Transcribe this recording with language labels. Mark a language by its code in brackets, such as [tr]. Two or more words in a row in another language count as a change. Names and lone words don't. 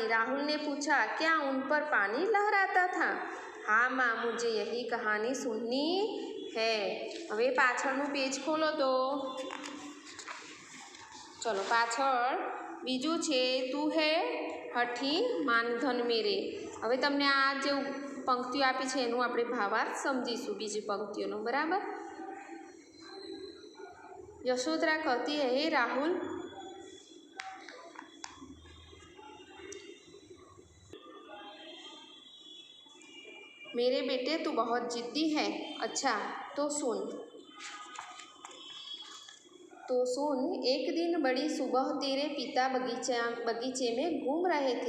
[hi] राहुल ने पूछा, क्या उन पर पानी लहराता था? हाँ माँ, मुझे यही कहानी सुननी है। [gu] હવે પાછળનું પેજ ખોલો। તો ચલો પાછળ બીજું છે, [hi] तू है हठी मानधन मेरे। [gu] હવે તમને આ જે પંક્તિઓ આપી છે એનું આપણે ભાવાર્થ સમજીશું બીજી પંક્તિઓનો। બરાબર। [hi] यशोधरा कहती है, हे राहुल, मेरे बेटे तू बहुत जिद्दी है। अच्छा तो सुन, एक दिन बड़ी सुबह तेरे पिता बगीचे में घूम रहे थे।